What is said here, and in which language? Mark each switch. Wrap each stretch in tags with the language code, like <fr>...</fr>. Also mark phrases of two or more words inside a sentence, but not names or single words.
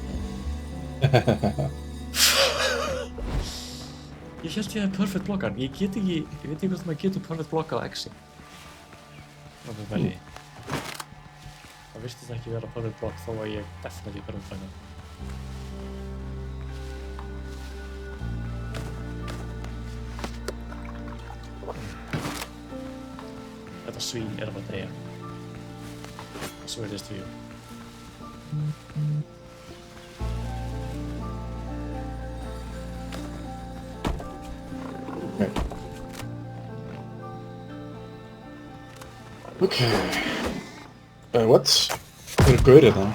<is>Ég held ég hefði perfect blokkan. Ég veit ekki hvort maður getur perfect blokkað á X-i. Það er vel í. Það virtist ekki vera</is> <en>perfect block</en> <is>þó að ég</is> <en>definitely perfect</en> <is>blokka. Þetta svín er að fara að deyja.</is> <en>I swear this to you. Okay. What?</en> <is>Hvað er gaurið það?</is>